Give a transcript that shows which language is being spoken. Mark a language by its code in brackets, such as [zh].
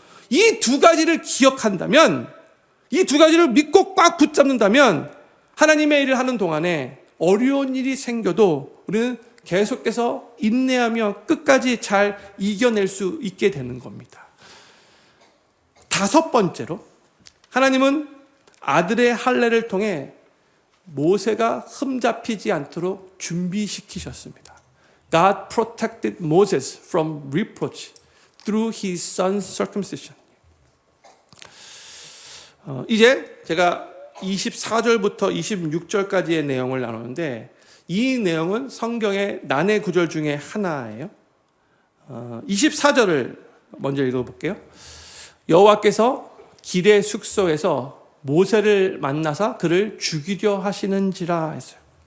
[ko] 이 두 가지를 기억한다면, 이 두 가지를 믿고 꽉 붙잡는다면 하나님의 일을 하는 동안에 어려운 일이 생겨도 우리는 계속해서 인내하며 끝까지 잘 이겨낼 수 있게 되는 겁니다. 다섯 번째로 하나님은 아들의 할례를 통해 모세가 흠잡히지 않도록 준비시키셨습니다. [en] God protected Moses from reproach through his son's circumcision. [ko] 이제 제가 24절부터 26절까지의 내용을 나누는데 이 내용은 성경의 난해 구절 중에 하나예요. 24절을 먼저 읽어볼게요. 여호와께서 길의 숙소에서 모세를 만나서 그를 죽이려 하시는지라 했어요.